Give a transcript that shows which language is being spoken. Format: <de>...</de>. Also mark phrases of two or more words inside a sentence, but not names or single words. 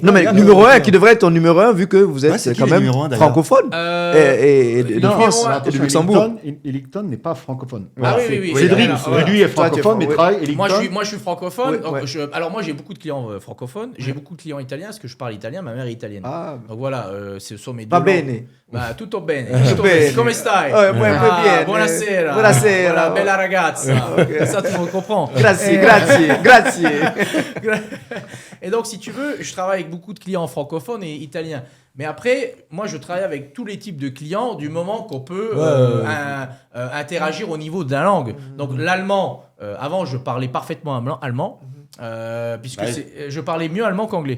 <fr>Non, mais numéro 1, qui devrait être ton numéro 1 vu que vous êtes quand même francophone. Et de France et de Luxembourg. Elicton n'est pas francophone. Oui. Cédric, lui est francophone, mais travaille Elicton. Moi, je suis francophone. Alors, moi, j'ai beaucoup de clients francophones. J'ai beaucoup de clients italiens parce que je parle italien. Ma mère est italienne. Donc voilà, ce sont mes deux.</fr> <it>Va bene. Tutto bene. Come stai?</it> <fr>Bien.</fr> <it>Buonasera. Buonasera. Bella ragazza.</it> <fr>Ça, tu comprends.</fr> <it>Grazie.</it> <fr>Et donc, si tu veux, je travaille avec beaucoup de clients francophones et italiens. Mais après, moi, je travaille avec tous les types de clients du moment qu'on peut interagir au niveau de la langue. Donc, l'allemand, avant, je parlais parfaitement allemand, puisque je parlais mieux allemand qu'anglais.</fr>